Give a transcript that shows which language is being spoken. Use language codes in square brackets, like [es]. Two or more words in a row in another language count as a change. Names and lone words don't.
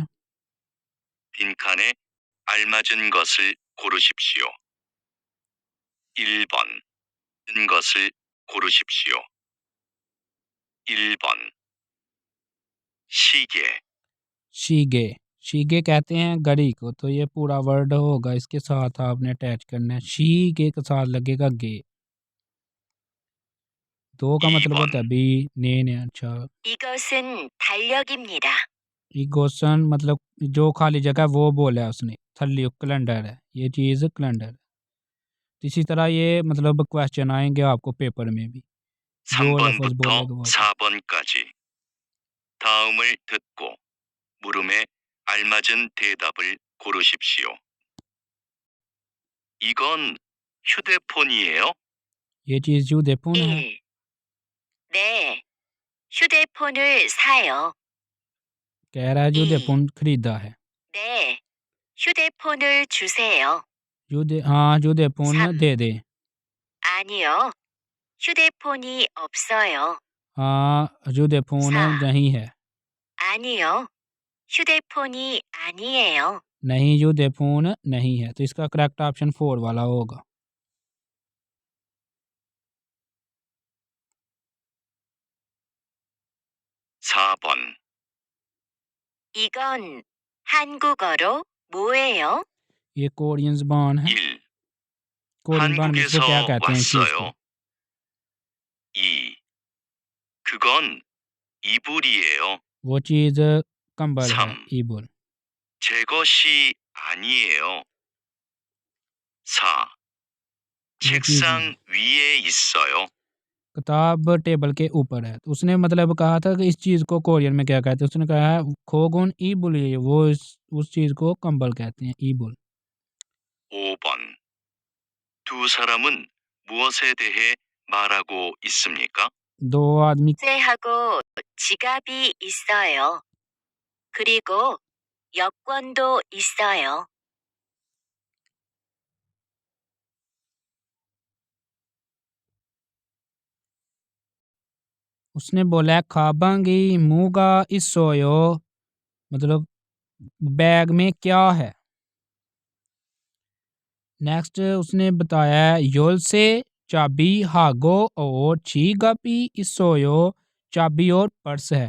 [ko] 빈칸에 알맞은 것을 고르십시오. 1번 은 것을 고르십시오. 1번 시계, [ur] شیگے، شیگے کہتے ہیں گھڑی کو، تو یہ پورا ورڈ ہوگا، اس کے ساتھ آپ نے اٹیچ کرنا ہے. شیگے کے ساتھ لگے گا گے۔ 2 کا مطلب [ko] 2번 [ur] ہوتا ہے بی، نے اچھا. [ko] 이것은 달력입니다. [ur] اگوسن مطلب جو خالی جگہ ہے وہ بولا ہے اس نے. تھلی کیلنڈر ہے، یہ چیز کیلنڈر۔ اسی طرح یہ مطلب کویسچن آئیں گے آپ کو پیپر میں بھی، جو لفظ [ko] 3번부터 [ur] بولے گا وہ. [ko] 4번까지 다음을 듣고 물음에 알맞은 대답을 고르십시오. 이건 휴대폰이에요? [ur] یہ چیز جو دیکھو نا ہے, [ko] 1. 네, 휴대폰을 사요. [ur] کہہ رہا ہے جو [ko] 2. [ur] دیکھو خریدا ہے. [ko] 네, 휴대폰을 주세요. [ur] ہاں جو دیکھو [ko] 3. [ur] دے دے. [ko] 아니요, 휴대폰이 없어요. [ur] ہاں جو دیکھو [ko] 4. [ur] نہیں ہے. [ko] 아니요, 휴대폰이 아니에요. [ur] نہیں جو دیکھو نہیں ہے، تو اس کا [en] correct option [ur] 4 والا ہوگا. [ko] 4번 이건 한국어로 뭐예요? [ur] یہ کورین زبان ہے. [ko] 1. [ur] کورین زبان میں اس کو کیا [ko] 한국에서 [ur] کہتے ہیں اس چیز کو? [ko] 왔어요. 2. 그건 이불이에요. [ur] وہ چیز کمبل ہے, [ko] 3. [ur] ईबुल। [ko] 제 것이 아니에요. 4. [ur] وہ چیز [ko] 책상 위에 있어요. [ur] کتاب ٹیبل کے اوپر ہے، تو اس نے مطلب کہا تھا کہ اس چیز کو کورین میں کیا کہتے ہیں، اس نے کہا ہے [ko] 그건 이불, [ur] یہ وہ اس چیز کو کمبل کہتے ہیں، ایبل. [ko] 5번 두 사람은 무엇에 대해 말하고 있습니까? [ur] دو آدمی [ko] 하고 지갑이 있어요. 그리고 여권도 있어요. [ur] اس نے بولا [ko] 가방에 뭐가 있어요 [ur] مطلب بیگ میں کیا ہے. نیکسٹ اس نے بتایا یول سے چابی ہاگو اور [ko] 지갑이 있어요 [ur] چابی اور پرس ہے.